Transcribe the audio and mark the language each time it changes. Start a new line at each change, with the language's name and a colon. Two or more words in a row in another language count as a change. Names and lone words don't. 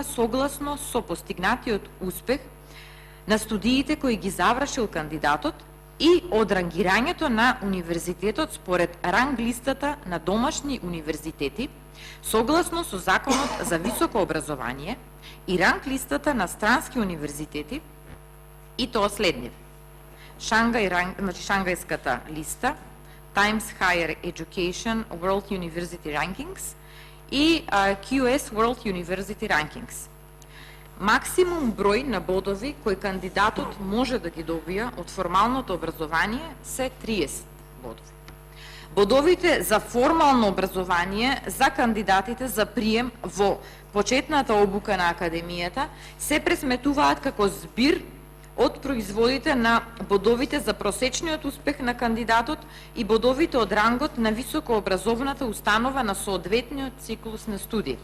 Macedonian: согласно со постигнатиот успех на студиите кои ги завршил кандидатот и од рангирањето на универзитетот според ранг листата на домашни универзитети, согласно со Законот за високо образование и ранг листата на странски универзитети, и тоа следниви: Шангајската листа, Times Higher Education World University Rankings и QS World University Rankings. Максимум број на бодови кои кандидатот може да ги добија од формалното образование се 30 бодови. Бодовите за формално образование за кандидатите за прием во почетната обука на Академијата се пресметуваат како збир од производите на бодовите за просечниот успех на кандидатот и бодовите од рангот на високообразовната установа на соодветниот циклус на студии.